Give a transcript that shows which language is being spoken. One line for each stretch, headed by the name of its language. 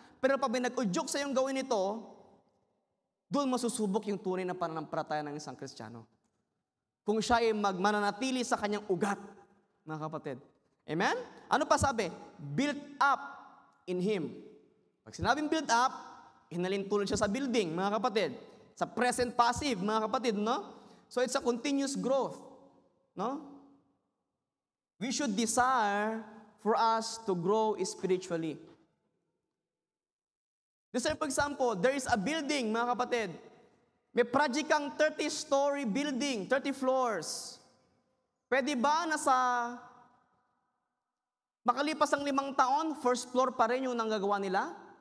Filipino: Pero pag may nag-udyok sa iyong gawin ito, doon masusubok yung tunay na pananampalataya ng isang Kristiyano. Kung siya ay mananatili sa kanyang ugat, mga kapatid. Amen? Ano pa sabi?
English: Built up in Him.
Filipino: Pag sinabing built up, hinalintulad siya sa building, mga kapatid. Sa present passive, mga kapatid, no?
English: So it's a continuous growth, no? We should desire for us to grow spiritually. Just for example, there is a building, mga kapatid.
Filipino: May project kang
English: 30-story building, 30 floors.
Filipino: Pwede ba na sa makalipas ang 5 taon, first floor pa rin yung nanggagawa nila?